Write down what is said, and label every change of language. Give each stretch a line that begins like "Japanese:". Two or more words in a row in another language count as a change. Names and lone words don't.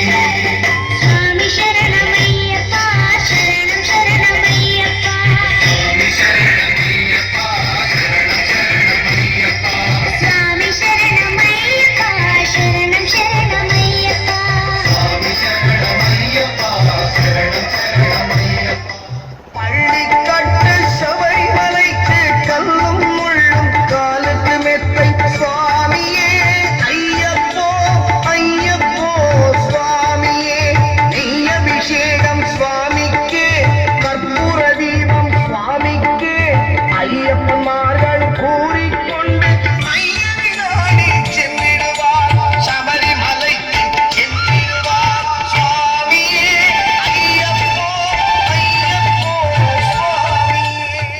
Telugu: స్వామి శరణమయ్యప్ప శరణం శరణమయ్యప్ప స్వామి శరణమయ్యప్ప శరణం శరణమయ్యప్ప స్వామి శరణమయ్యప్ప శరణం శరణమయ్యప్ప స్వామి శరణమయ్యప్ప శరణం శరణమయ్యప్ప
Tamil: பள்ளிக்கட்டு சபரிமலைக்கு கல்லும் முள்ளும் காலுக்கு மெத்தை சுவாமியே ஐயப்போ ஐயப்போ சுவாமியே நெய் அபிஷேகம் சுவாமிக்கே கற்பூர தீபம் சுவாமிக்கே ஐயப்பன்மார்கள் கூறிக்கொண்டு ஐயனாடி சென்றிடுவார் சபரிமலைக்கு சென்றிடுவார் சுவாமியே ஐயப்போ ஐயப்போ சுவாமியே